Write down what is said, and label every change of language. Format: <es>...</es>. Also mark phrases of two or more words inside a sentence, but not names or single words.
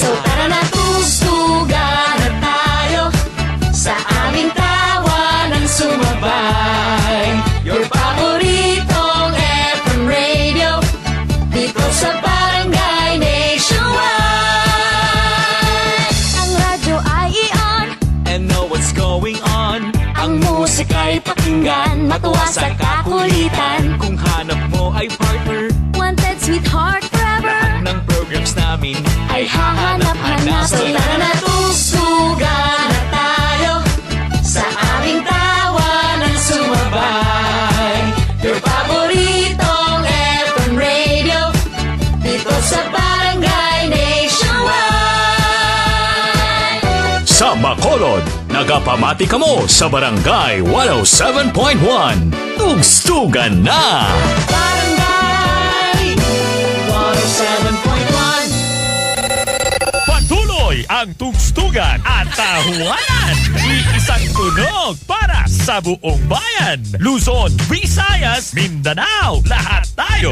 <tl>So tara na, tugtugan na tayo, sa aming tawanan sumabay. Your paboritong</tl> <en>FM radio,</en> <tl>dito sa Barangay Nationwide. Ang radyo ay i-on,</tl> <en>And know what's going on.</en> <tl>ang musika'y pakinggan, matuwa sa kakulitan. Kung hanap mo ay partner,</tl> <en>Wanted, sweetheart, forever,</en> <tl>lahat ng programs namin ay hahanap-hanap. So tara na, tugtugan na tayo, sa aming tawanan sumabay. Your paboritong</tl> <en>FM radio,</en> <tl>dito sa Barangay Nationwide.</tl> <hil>Sa Bacolod, nagapamati kamo sa Barangay 107.1.</hil> <tl>Tugstugan na! Barangay 107.1. Patuloy ang tugstugan at tahuanan. Iisang tunog para sa buong bayan. Luzon, Visayas, Mindanao, lahat tayo.</tl>